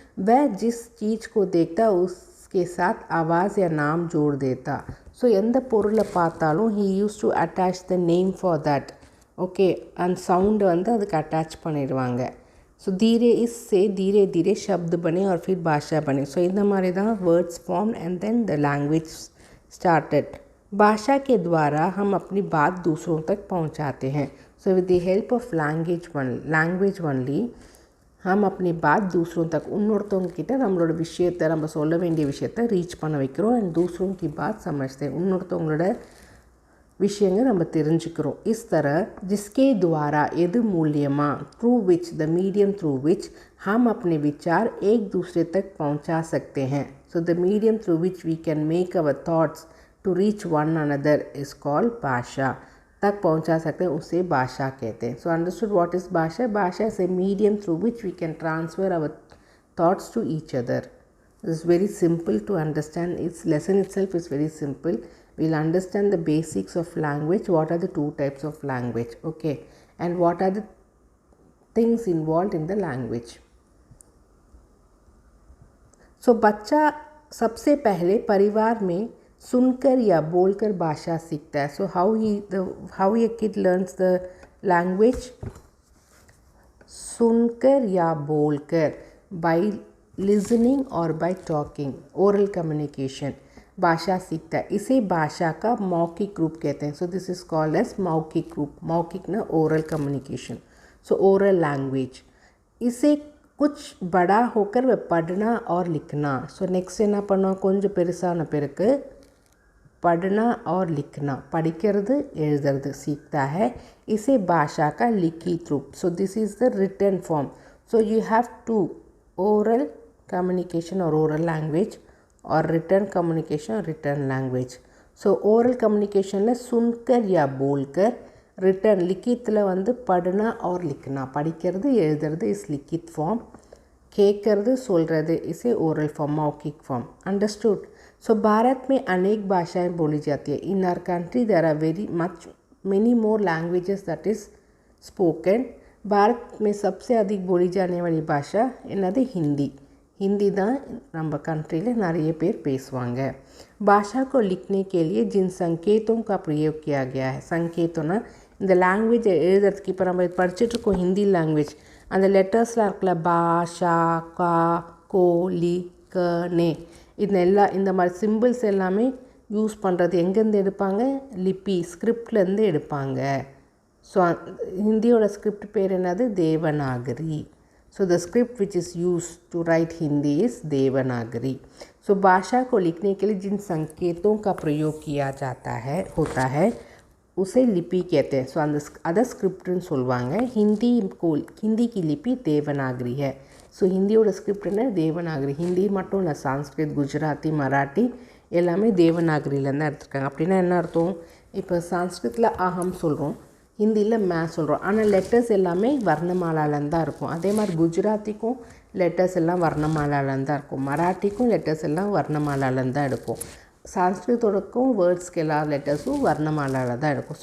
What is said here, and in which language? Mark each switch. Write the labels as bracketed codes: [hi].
[hi] वह जिस चीज़ को देखता उसके साथ आवाज़ या नाम जोड़ देता. [ta] ஸோ எந்த பொருளை பார்த்தாலும் [en] he used to attach the name for that. [ta] Okay, அந்த சவுண்டு வந்து அதுக்கு அட்டாச் பண்ணிடுவாங்க. [hi] ஸோ धीरे इससे धीरे धीरे शब्द बने और फिर भाषा बने. [ta] ஸோ இந்த மாதிரி தான் [en] Words form and then the language started. [hi] भाषा के द्वारा हम अपनी बात दूसरों तक पहुंचाते हैं. [ta] So [en] with the help of language [ta] only [hi] हम अपनी बात दूसरों तक, [ta] இன்னொருத்தவங்க கிட்ட நம்மளோட விஷயத்தை, நம்ம சொல்ல வேண்டிய விஷயத்தை ரீச் பண்ண வைக்கிறோம். அண்ட் [hi] दूसरों की बात समझते हैं, [ta] இன்னொருத்தவங்களோட விஷயங்கள் நம்ம தெரிஞ்சுக்கிறோம். [hi] इस तरह जिसके द्वारा [ta] எது மூலியமா, [en] through which the medium through which [hi] हम अपने विचार एक दूसरे तक पहुंचा सकते हैं. [en] so the medium through which we can make our thoughts to reach one another is called bhasha. [hi] तक पहुंचा सकते हैं, उसे भाषा कहते हैं. [en] so understood what is [hi] भाषा? [en] Bhasha is a medium through which we can transfer our thoughts to each other. This is very simple to understand. Its lesson itself is very simple. We'll understand the basics of language. What are the two types of language? Okay, and what are the things involved in the language? [hi] So बच्चा सबसे पहले परिवार में सुनकर या बोलकर भाषा सीखता है. [en] So how a kid learns the language? [hi] सुनकर या बोलकर, [en] by listening or by talking, oral communication [hi] भाषा सीखता है. इसे भाषा का मौखिक रूप कहते हैं. [en] so this is called as [hi] मौखिक रूप. [en] मौखिक ना oral communication, so oral language. [hi] इसे कुछ बड़ा होकर वह पढ़ना और लिखना. [ta] ஸோ நெக்ஸ்ட் என்ன பண்ணோம், கொஞ்சம் பெருசான பிறகு [hi] पढ़ना और लिखना, [ta] படிக்கிறது எழுதுறது [hi] सीखता है. इसे भाषा का लिखित रूप. [en] So this is the written form. So you have to oral communication और oral language और written communication और written language. [ta] ஸோ ஓரல் கம்யூனிகேஷனில் [hi] சுன்கர் யா போல்கர், [ta] ரிட்டர்ன் லிக்கித்தில் வந்து [hi] पढ़ना और लिखना, [ta] படிக்கிறது எழுதுறது இஸ் லிக்கித் ஃபார்ம், கேட்கறது சொல்கிறது [hi] इसे ओरल फॉर्म, मौखिक फॉर्म. [en] Understood. [hi] सो भारत में अनेक भाषाएं बोली जाती है. [en] In our country there are many more languages that is spoken. [hi] Bharat में सबसे अधिक बोली जाने वाली भाषा [ta] என்னது, [hi] हिंदी. [ta] हिंदी தான் நம்ம कंट्रीயில் நிறைய பேர் பேசுவாங்க. [hi] भाषा को लिखने के लिए जिन संकेतों का प्रयोग किया गया है, संकेतोना [ta] இந்த லாங்குவேஜ் எழுதுறதுக்கு இப்போ நம்ம படிச்சுட்ருக்கோம் ஹிந்தி லாங்குவேஜ், அந்த லெட்டர்ஸ்லாம் இருக்குல்ல, பாஷா, கா, கோ, லி, க, நே, இந்த மாதிரி சிம்பிள்ஸ் எல்லாமே யூஸ் பண்ணுறது எங்கேருந்து எடுப்பாங்க, லிபி ஸ்கிரிப்ட்லேருந்து எடுப்பாங்க. ஸோ ஹிந்தியோட ஸ்கிரிப்ட் பேர் என்னது, Devanagari. [en] So the script which is used to write Hindi is Devanagari. [hi] So भाषा को लिखने के लिए जिन संकेतों का प्रयोग किया होता है उसे लिपि कहते हैं. [ta] ஸோ அந்த அதை ஸ்கிரிப்ட்னு சொல்லுவாங்க. [hi] ஹிந்தி की लिपि देवनागरी है. [ta] ஸோ ஹிந்தியோட ஸ்கிரிப்ட் என்ன தேவநாகரி. ஹிந்தி மட்டும் இல்லை, சான்ஸ்கிரிட், குஜராத்தி, மராட்டி எல்லாமே தேவநாகரியிலேருந்து தான் எடுத்துருக்காங்க. அப்படின்னா என்ன அர்த்தம்? இப்போ சான்ஸ்கிரிட்டில் அகம் சொல்கிறோம், ஹிந்தியில் மே சொல்கிறோம், ஆனால் லெட்டர்ஸ் எல்லாமே வர்ணமாலாலேருந்து தான் இருக்கும். அதே மாதிரி குஜராத்திக்கும் லெட்டர்ஸ் எல்லாம் வர்ணமாலாலேருந்து தான் இருக்கும், மராட்டிக்கும் லெட்டர்ஸ் எல்லாம் வர்ணமாலாலேருந்து தான் எடுக்கும், சான்ஸ்கிரிட்டோடக்கும் வேர்ட்ஸ்க்கு எல்லா லெட்டர்ஸும் வர்ணமாலாவில் தான் இருக்கும்.